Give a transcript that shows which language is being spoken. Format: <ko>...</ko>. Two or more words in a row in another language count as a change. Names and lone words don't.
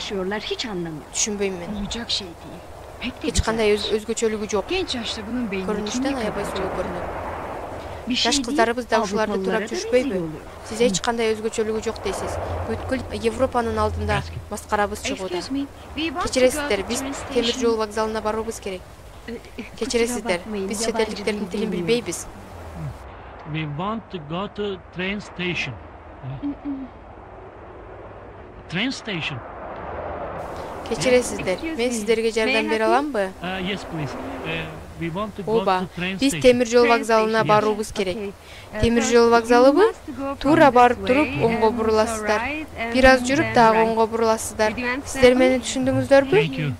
<tr>Hiç anlamıyorum.</tr> <ky>Түшүнбөйм мен.</ky> <tr>Olacak şey değil. Pek de</tr> <ky>Эч кандай өзгөчөлүгү жок.</ky> <tr>Genç yaşta bunun beynini</tr> <ky>Көрүнүштөн</ky> <tr>kim</tr> <ky>аябай</ky> <tr>yıkar</tr> <ky>сулуу</ky> <tr>acaba?</tr> <ky>көрүнөт.</ky> <tr>Bir şey</tr> <ky>Жаш</ky> <tr>değil,</tr> <ky>кыздарыбыз да ушуларды</ky> <tr>Avrupalılara</tr> <ky>турап</ky> <tr>da</tr> <ky>жүрүшпөйбү?</ky> <tr>benziyorlar.</tr> <ky>Сиз эч кандай өзгөчөлүгү жок дейсиз. Бүткүл Европанын алдында маскарабыз чыгууда.</ky> <en>Excuse me, we want to go</en> <ky>Кечиресиздер,</ky> <en>to</en> <ky>биз</ky> <en>train</en> <ky>темир</ky> <en>station.</en> <ky>жол вокзалына баруубуз керек. Кечиресиздер, биз чет элдиктердин тилин билбейбиз.</ky> <en>We want to go to train station. Train station.</en> <ky>Кечиресиздер, мен сиздерге жардам бере аламбы?</ky> <en>Yes, please. We want to go</en> <ky>Ооба,</ky> <en>to train</en> <ky>биз</ky> <en>station.</en> <ky>темир жол вокзалына баруубуз керек. Темир жол вокзалыбы? Туура барып туруп оңго буруласыздар. Бир аз жүрүп дагы оңго буруласыздар. Сиздер мени түшүндүңүздөрбү?</ky> <en>Thank you.</en>